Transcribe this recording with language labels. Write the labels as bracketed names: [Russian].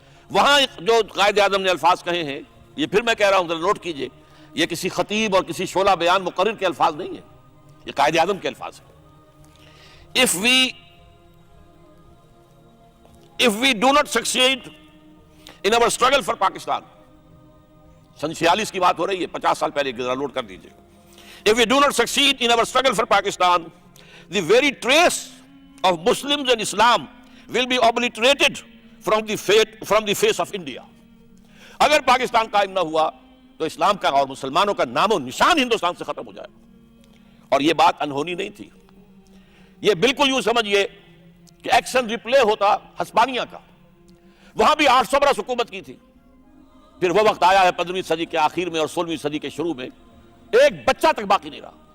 [Urdu] وہاں جو قائد اعظم نے الفاظ کہے ہیں، یہ پھر میں کہہ رہا ہوں ذرا نوٹ کیجئے، یہ کسی خطیب اور کسی شعلہ بیان مقرر کے الفاظ نہیں ہیں، یہ قائد اعظم کے الفاظ ہیں. [English] if we do not succeed in our struggle for Pakistan, [Urdu] سن 46 کی بات ہو رہی ہے, 50 سال پہلے ذرا نوٹ کر دیجئے. [English] If we do not succeed in our struggle for Pakistan, the very trace of Muslims and Islam will be obliterated from the face of India. [Urdu] اگر پاکستان قائم نہ ہوا تو اسلام کا اور مسلمانوں کا نام و نشان ہندوستان سے ختم ہو جائے. اور یہ بات انہونی نہیں تھی. یہ بالکل یوں سمجھئے کہ ایکشن ریپلے ہوتا ہسپانیہ کا. وہاں بھی 800 برس حکومت کی تھی. پھر وہ وقت آیا ہے 15ویں صدی کے آخر میں اور 16ویں صدی کے شروع میں, ایک بچہ تک باقی نہیں رہا.